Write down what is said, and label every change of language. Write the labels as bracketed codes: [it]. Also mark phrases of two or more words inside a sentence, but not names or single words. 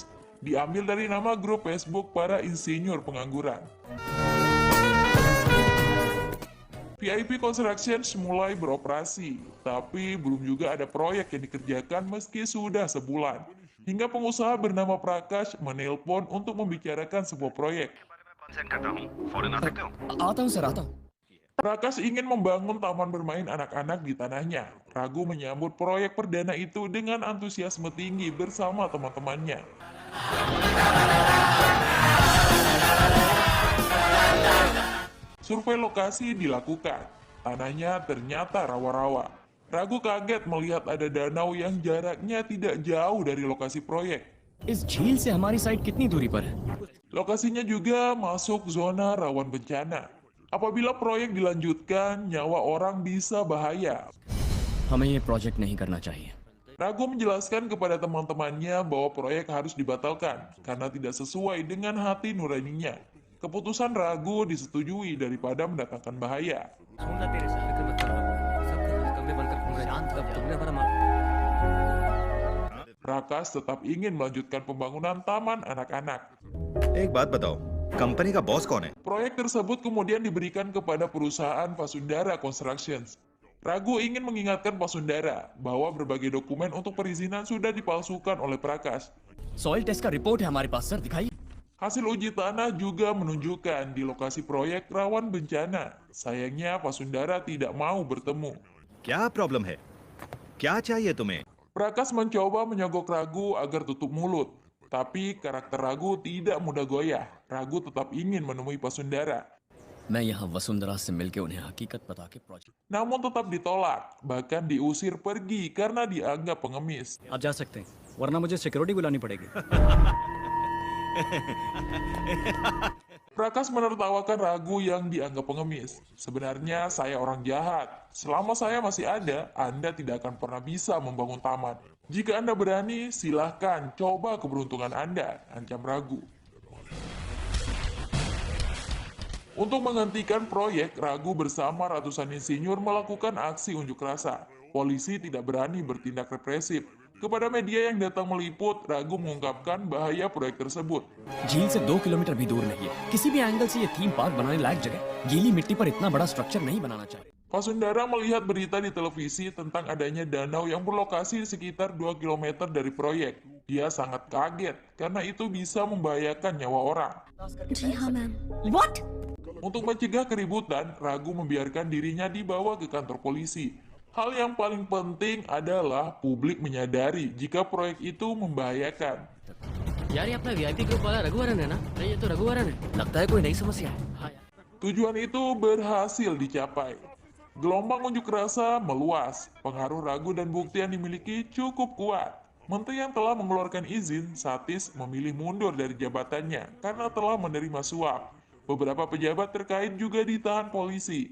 [id] Diambil dari nama grup Facebook para insinyur pengangguran. VIP Constructions mulai beroperasi, tapi belum juga ada proyek yang dikerjakan meski sudah sebulan. Hingga pengusaha bernama Prakash menelpon untuk membicarakan sebuah proyek. [hi] आता हूँ सर, आता हूँ। [id] Prakash ingin membangun taman bermain anak-anak di tanahnya. Ragu menyambut proyek perdana itu dengan antusiasme tinggi bersama teman-temannya. Survei lokasi dilakukan. Tanahnya ternyata rawa-rawa. Ragu kaget melihat ada danau yang jaraknya tidak jauh dari lokasi proyek. [hi] इस झील से हमारी साइट कितनी दूरी पर है? [id] Lokasinya juga masuk zona rawan bencana. Apabila proyek dilanjutkan, nyawa orang bisa bahaya. [hi] हमें ये प्रोजेक्ट नहीं करना चाहिए। [id] Ragu menjelaskan kepada teman-temannya bahwa proyek harus dibatalkan karena tidak sesuai dengan hati nuraninya. Keputusan Ragu disetujui daripada mendatangkan bahaya. Prakash tetap ingin melanjutkan pembangunan taman anak-anak. [hi] एक बात बताओ, कंपनी का बॉस कौन है? [id] Proyek tersebut kemudian diberikan kepada perusahaan Vasundara Constructions. Ragu ingin mengingatkan Vasundara bahwa berbagai dokumen untuk perizinan sudah dipalsukan oleh Prakash. [en] soil test [hi] का रिपोर्ट है हमारे पास सर, दिखाइए। [id] Hasil uji tanah juga menunjukkan di lokasi proyek rawan bencana. Sayangnya Vasundara tidak mau bertemu. [hi] क्या प्रॉब्लम है? क्या चाहिए तुम्हें? [id] Prakash mencoba menyogok Ragu agar tutup mulut. Tapi karakter Ragu tidak mudah goyah. Ragu tetap ingin menemui Vasundara. [hi] मैं यहाँ वसुंधरा से मिलके उन्हें हकीकत बता के प्रोजेक्ट। [id] Namun tetap ditolak, bahkan diusir pergi karena dianggap pengemis. [hi] आप जा सकते हैं, वरना मुझे सिक्योरिटी बुलानी पड़ेगी। [id] Prakash menertawakan Ragu yang dianggap pengemis. Sebenarnya saya orang jahat. Selama saya masih ada, Anda tidak akan pernah bisa membangun taman. Jika Anda berani, silahkan coba keberuntungan Anda, ancam Ragu. Untuk menghentikan proyek, Ragu bersama ratusan insinyur melakukan aksi unjuk rasa. Polisi tidak berani bertindak represif. Kepada media yang datang meliput, Ragu mengungkapkan bahaya proyek tersebut. [hi] झील से 2 किलोमीटर भी दूर नहीं है। किसी भी एंगल से ये [en] theme park [hi] बनाने लायक जगह, गीली मिट्टी पर इतना बड़ा स्ट्रक्चर नहीं बनाना चाहिए। [id] Vasundara melihat berita di televisi tentang adanya danau yang berlokasi sekitar 2 km dari proyek. Dia sangat kaget karena itu bisa membahayakan nyawa orang. [hi] जी हाँ मैम। [en] What? [id] Untuk mencegah keributan, Ragu membiarkan dirinya dibawa ke kantor polisi. Hal yang paling penting adalah publik menyadari jika proyek itu membahayakan. [hi] यार ये अपना वीआईपी ग्रुप वाला रघुवरन है ना? अरे ये तो रघुवरन है। लगता है कोई नई समस्या है। हाँ यार। [id] Tujuan itu berhasil dicapai. Gelombang unjuk rasa meluas. Pengaruh Ragu dan bukti yang dimiliki cukup kuat. Menteri yang telah mengeluarkan izin, Satis memilih mundur dari jabatannya karena telah menerima suap. Beberapa pejabat terkait juga ditahan polisi.